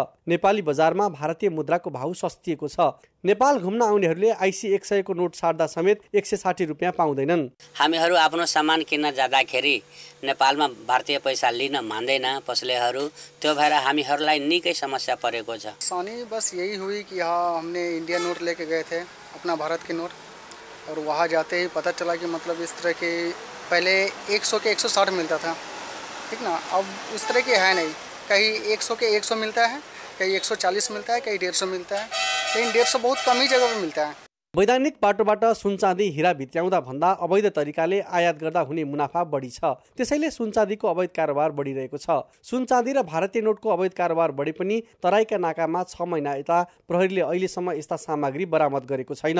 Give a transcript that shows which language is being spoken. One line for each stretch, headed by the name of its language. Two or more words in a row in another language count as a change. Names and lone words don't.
Nepali: नेपाली बजारमा भारतीय मुद्राको भाउ सस्तिएको छ। नेपाल घुम्न आउनेहरूले IC 100 को नोट साट्दा समेत 160 रुपियाँ पाउँदैनन्। हामीहरू आफ्नो सामान किन्न जाँदाखेरि नेपालमा भारतीय पैसा लिन मान्दैन पसलेहरू, त्यो भएर हामीहरूलाई निकै समस्या परेको छ।
Hindi: आसानी बस यही हुई कि हाँ, हमने इंडिया नोट लेके गए थे, अपना भारत के नोट, और वहाँ जाते ही पता चला कि मतलब इस तरह के पहले 100 के 160 मिलता था, ठीक ना। अब इस तरह के है नहीं, कहीं 100 के 100 मिलता है, कहीं 140 मिलता है, कहीं 150 मिलता है, लेकिन 150 बहुत कम ही जगह पर मिलता है।
Nepali: वैधानिक बाटोबाट सुन, चाँदी, हीरा भित्र्याउँदा भन्दा अवैध तरिकाले आयात गर्दा हुने मुनाफा बढी छ। त्यसैले सुन, चाँदीको अवैध कारोबार बढिरहेको छ। सुन, चाँदी र भारतीय नोटको अवैध कारोबार बढे पनि तराईका नाकामा 6 महिना यता प्रहरीले अहिलेसम्म यस्ता सामग्री बरामद गरेको छैन।